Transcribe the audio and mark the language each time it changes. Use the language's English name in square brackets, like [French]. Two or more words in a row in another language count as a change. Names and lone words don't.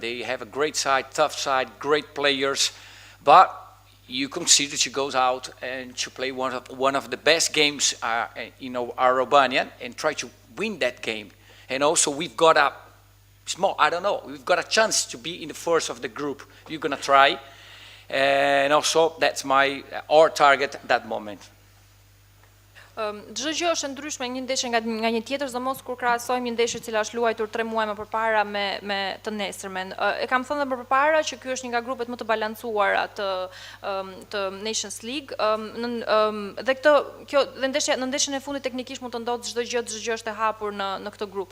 [English] They have a great side, tough side, great players, but you consider to go out and to play one of the best games, our Albanian, and try to win that game. And also, we've got we've got a chance to be in the first of the group. You're gonna try, and also that's our target at that moment. [Albanian] Çdo gjë është ndryshme një ndeshje nga një tjetër, sidomos kur krahasojmë një ndeshje e cila është luajtur 3 muaj më përpara me të nesërmen. E kam thënë edhe më përpara që ky është një nga grupet më të balancuara të Nations League. Dhe në ndeshjen e fundit teknikisht mund të ndodhë çdo gjë është e hapur në këtë grup.